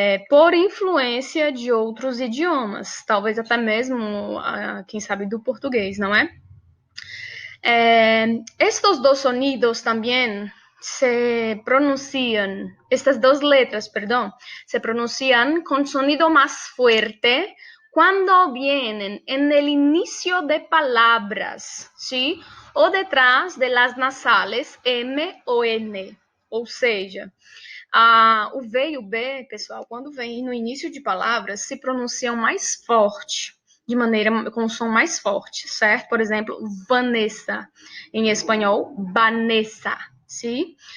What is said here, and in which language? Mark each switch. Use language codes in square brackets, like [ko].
[pt] Por influência de outros idiomas, talvez até mesmo, quem sabe, do português, não é? [es] Estos dos sonidos [pt] também [es] se pronuncian, estas dos letras, perdón, se pronuncian con sonido más fuerte cuando vienen en el inicio de palabras, ¿sí? O detrás de las nasales M o N, [pt] ou seja, o V e o B, pessoal, quando vem no início de palavras, se pronunciam mais forte, de maneira com som mais forte, certo? Por exemplo, Vanessa, em espanhol, Vanessa, [es] ¿sí?